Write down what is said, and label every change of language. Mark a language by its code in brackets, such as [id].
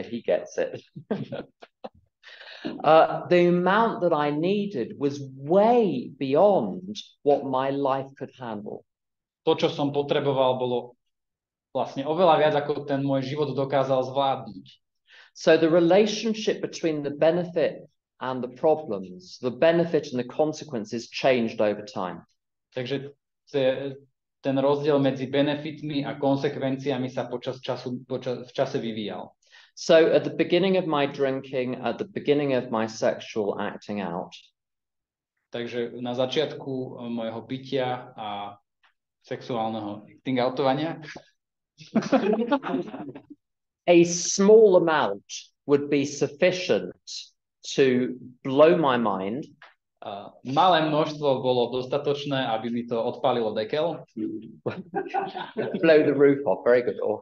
[en] He gets it. The amount that I needed was way beyond what my life could handle. [sk] To, čo som potreboval, bolo vlastne oveľa viac, ako ten môj život dokázal zvládnuť. [en] So the relationship between the benefit and the problems, the benefit and the consequences changed over time. [sk] Takže ten rozdiel medzi benefitmi a konsekvenciami sa v čase vyvíjal. [en] So at the beginning of my drinking, at the beginning of my sexual acting out, [sk] Takže na začiatku môjho pitia a sexuálneho outovania [en] a small amount would be sufficient to blow my mind. [sk] Malé množstvo bolo dostatočné, aby mi to odpálilo dekel. [en] Blow the roof off, very good.